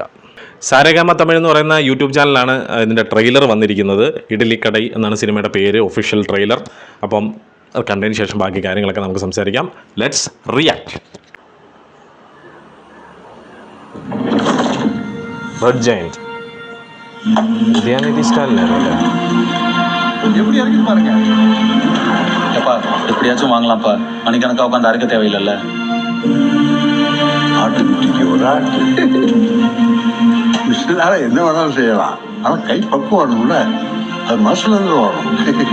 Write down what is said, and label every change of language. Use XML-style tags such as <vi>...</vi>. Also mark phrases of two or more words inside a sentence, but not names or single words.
<ml>സാരേഗാമ തമിഴ് എന്ന് പറയുന്ന യൂട്യൂബ് ചാനലാണ് ഇതിൻ്റെ ട്രെയിലർ വന്നിരിക്കുന്നത്. ഇഡ്ഡലിക്കടൈ എന്നാണ് സിനിമയുടെ പേര്,</ml> <en>official trailer.</en> <ml>അപ്പം അത് കണ്ടതിന് ശേഷം ബാക്കി കാര്യങ്ങളൊക്കെ നമുക്ക് സംസാരിക്കാം.</ml> <en>Let's react.</en> <ml>റെഡ് ജയന്റ് ഉദയാനിധി സ്റ്റാലിനാണല്ലേ?</ml> <ta>எப்படி இறங்கி பாருங்க. எப்பா எப்படியாச்சும் வாங்கலாம்ப்பா, மணிக்கணக்கா உட்காந்து அரைக்க தேவையில்லைல்ல. ஆட்டுக்குட்டிக்கு ஒரு ஆட்டு மிஷினால என்ன வேணாலும் செய்யலாம். ஆனா கை பக்குவம் வரணும்ல, அது மனசுல இருந்து வரணும்.</ta>